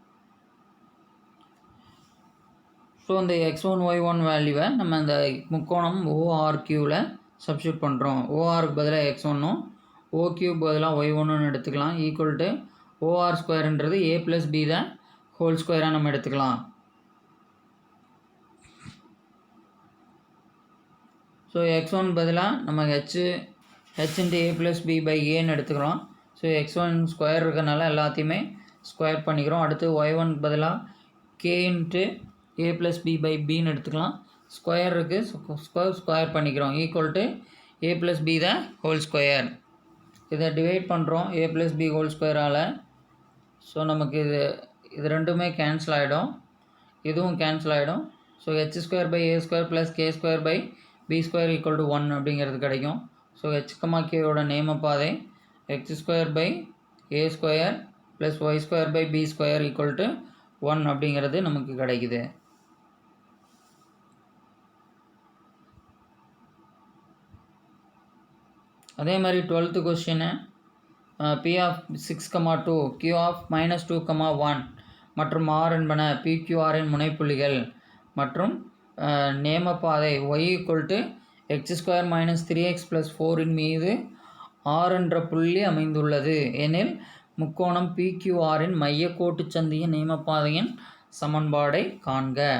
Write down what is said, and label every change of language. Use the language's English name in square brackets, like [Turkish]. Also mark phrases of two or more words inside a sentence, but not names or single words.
[Tamil] ஸோ இந்த x1 y1 வேல்யூவை நம்ம இந்த முக்கோணம் ORQவில் சப்ஸ்டியூட் பண்ணுறோம். ORக்கு பதிலாக x1ம் OQ பதிலாக y1ன்னு எடுத்துக்கலாம். OR²ன்றது a + b தான் [English] whole squareaaga [Tamil] நம்ம எடுத்துக்கலாம். ஸோ x1 பதிலாக நம்ம h × a + b/aன்னு எடுத்துக்கிறோம். ஸோ x1 ஸ்கொயர் இருக்கிறனால எல்லாத்தையுமே ஸ்கொயர் பண்ணிக்கிறோம். அடுத்து y1 பதிலாக k × a + b/bன்னு எடுத்துக்கலாம். ஸ்கொயர் இருக்குது, ஸ்கொயர் பண்ணிக்கிறோம். a + b தான் [English] whole square. [Tamil] இதை டிவைட் பண்ணுறோம் a + b [English] whole squareaal. [Tamil] ஸோ நமக்கு இது ரெண்டுமே கேன்சல் ஆகிடும், இதுவும் கேன்சல் ஆகிடும். ஸோ h²/a² + k²/b² = 1 அப்படிங்கிறது கிடைக்கும். ஸோ h, kயோட நேமப்பாதை x²/a² + y²/b² = 1 அப்படிங்கிறது நமக்கு கிடைக்குது. அதே மாதிரி [English] 12th கொஸ்டின் p of 6, 2 q [Tamil] of -2, 1 மற்றும் r என்பன PQRன் முனைப்புள்ளிகள் மற்றும் நேமப்பாதை y = x² - 3x + 4 மீது r என்ற புள்ளி அமைந்துள்ளது எனில் முக்கோணம் PQRன் மையக்கோட்டு சந்திய நேமப்பாதையின் சமன்பாடை காண்க.